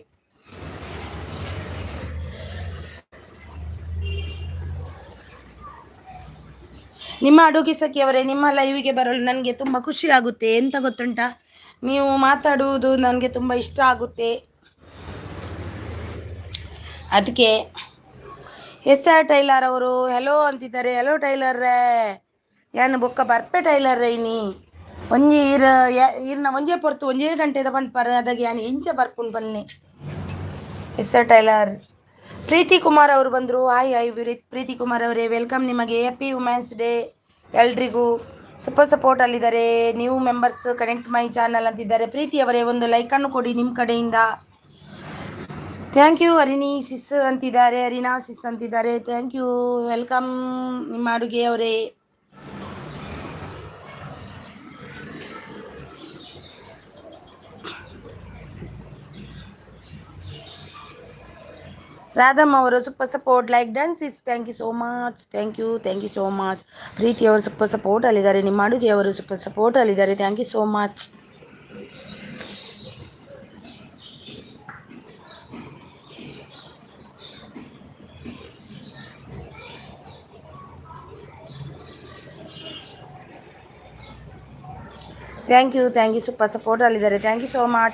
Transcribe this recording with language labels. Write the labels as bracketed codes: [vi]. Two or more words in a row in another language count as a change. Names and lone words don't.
[kn] ನಿಮ್ಮ ಅಡುಗೆ ಸಖಿಯವರೇ, ನಿಮ್ಮ ಲೈವಿಗೆ ಬರಲು ನನಗೆ ತುಂಬ ಖುಷಿ ಆಗುತ್ತೆ. ಎಂತ ಗೊತ್ತುಂಟಾ, ನೀವು ಮಾತಾಡುವುದು ನನಗೆ ತುಂಬ ಇಷ್ಟ ಆಗುತ್ತೆ. ಅದಕ್ಕೆ SR ಟೈಲರ್ ಅವರು ಹೆಲೋ ಅಂತಿದ್ದಾರೆ. [tcy] ಹೆಲೋ ಟೈಲರ್ರೇ, ಯಾನು ಬೊಕ್ಕ ಬರ್ಪೆ ಟೈಲರ್ರೇ ಇನಿ ಒಂಜಿ ಇರ್ನ ಒಂಜೇ ಪೊರ್ತು ಒಂಜೇ ಗಂಟೆದ ಪಂಡ್ಪರ್ ಅದಾಗೆ ಯಾನು ಇಂಚ ಬರ್ಪುಂಡು ಬನ್ನಿ. [kn] SR ಟೈಲರ್. ಪ್ರೀತಿ ಕುಮಾರ್ ಅವರು ಬಂದರು. ಹಾಯ್ ಪ್ರೀತಿ ಕುಮಾರ್ ಅವರೇ, ವೆಲ್ಕಮ್ ನಿಮಗೆ. [en] happy women's day [kn] ಎಲ್ರಿಗೂ. [en] super support [kn] ಅಲ್ಲಿದ್ದಾರೆ. [en] new members connect my channel [kn] ಅಂತಿದ್ದಾರೆ. ಪ್ರೀತಿ ಅವರೇ, ಒಂದು ಲೈಕನ್ನು ಕೊಡಿ ನಿಮ್ಮ ಕಡೆಯಿಂದ. [en] thank you. [kn] ಅರಿನಾ ಸಿಸ್ ಅಂತಿದ್ದಾರೆ. [en] thank you, welcome [kn] ನಿಮ್ಮ ಅಡುಗೆಯವರೇ. [en] ರಾಧಮ್ಮ ಅವರು super support like dances. thank you so much. thank you so much. [kn] ಪ್ರೀತಿ ಅವರು [en] super support [kn] ಅಲ್ಲಿದ್ದಾರೆ. ನಿಮ್ಮ ಅಡುಗೆಯವರು [en] super support [kn] ಅಲ್ಲಿದ್ದಾರೆ. [en] thank you so much. thank you super support ಅಲ್ಲಿದ್ದಾರೆ. thank you so much.